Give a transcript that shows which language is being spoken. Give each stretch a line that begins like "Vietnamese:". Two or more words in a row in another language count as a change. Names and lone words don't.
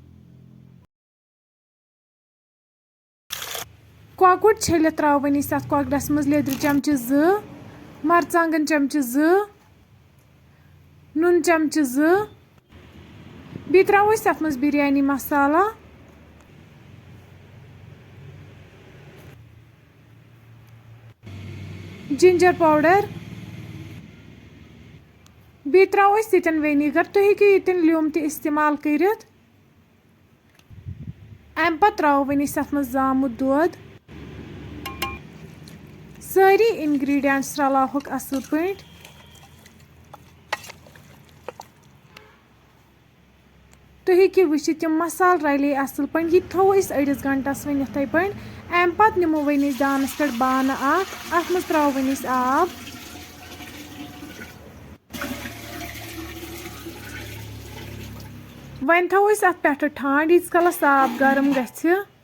Kashmiri: कॉकुर छलित त्रो वन अत कॉकरस मज लेदर चमचे 2 मरचांगन चमचे 2 नून चमचे 2 बी त्रो अत मज बिरयानी मसाला
English: ginger powder
Kashmiri: बी त्रो यन वेनिगर तुम हेकु यन ल्यूम त इस्तेमाल कर अम पे त्रो वन अत मज जामुत दोध सारी इंग्रेडिएंट्स रलावक असल पे तुम हेकु वुचित तम मसाल रले असल पे यह थो अड़िस घंटस वन इथे पे अम पे निमो वन दानस पे बान अत मज त्रो वन आब वन थो अत पे ठंड यीस कलस आब गर्म गि